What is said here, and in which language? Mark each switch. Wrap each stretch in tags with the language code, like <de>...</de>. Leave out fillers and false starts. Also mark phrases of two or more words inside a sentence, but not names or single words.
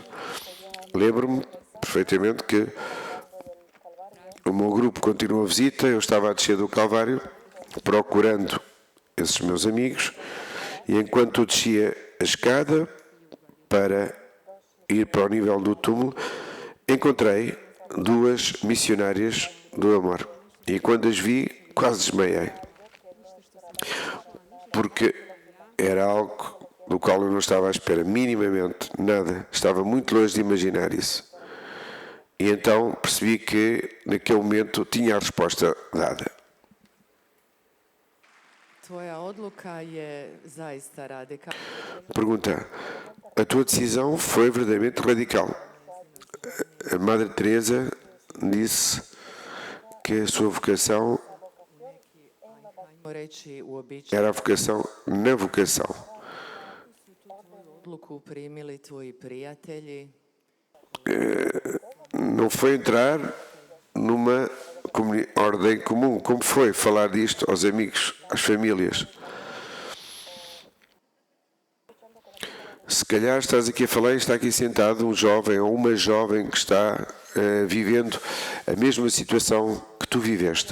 <pt>Lembro-me perfeitamente que o meu grupo continuou a visita, eu estava a descer do Calvário procurando esses meus amigos, e enquanto eu descia a escada para ir para o nível do túmulo, encontrei 2 missionárias do amor, e quando as vi quase desmaiei. porque era algo do qual eu não estava à espera, minimamente, nada. Estava muito longe de imaginar isso. E então percebi que, naquele momento, tinha a resposta dada.</pt> <hr>Tvoja odluka je zaista radikalna.</hr> <pt>Pergunta, a tua decisão foi verdadeiramente radical. A Madre Teresa disse que a sua vocação</pt> <hr>Ajmo reći uobičajenu</hr> <pt>era a vocação na vocação.</pt> <hr>odluku primili tvoji prijatelji,</hr> <pt>Não foi entrar numa ordem comum. Como foi falar disto aos amigos, às famílias? Se calhar estás aqui a falar e está aqui sentado um jovem ou uma jovem que está vivendo a mesma situação que tu viveste.</pt>